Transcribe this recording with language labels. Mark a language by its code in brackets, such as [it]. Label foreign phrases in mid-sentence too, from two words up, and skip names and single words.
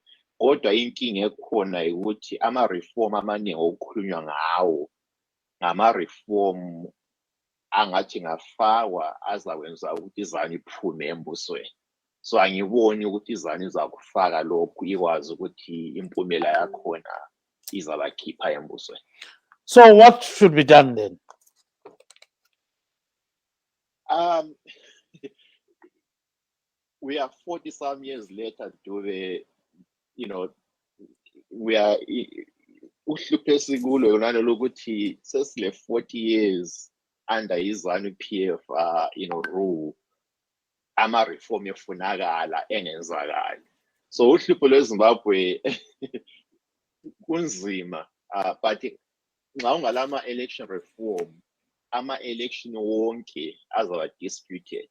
[nd] Kodwa inkinga ekhona ukuthi ama-reform amaningi okukhulunywa ngawo ngama-reform angathi ngafakwa azakwenza ukuthi izanu iphume embusweni. So angiboni ukuthi izanu izakufaka lokhu ikwazi ukuthi impumela yakhona izabakhipha embusweni. [en] So what should be done then? We are 40 some years later, we are [nd] uhluphe sikulo yona lokuthi sesile [en] 40 years under izanu PF rule, [nd] ama reform efunakala engenzakali. So uhlupho lweZimbabwe kunzima, but nxa ungalama [en] election reform, [nd] ama election wonke azaba disputed.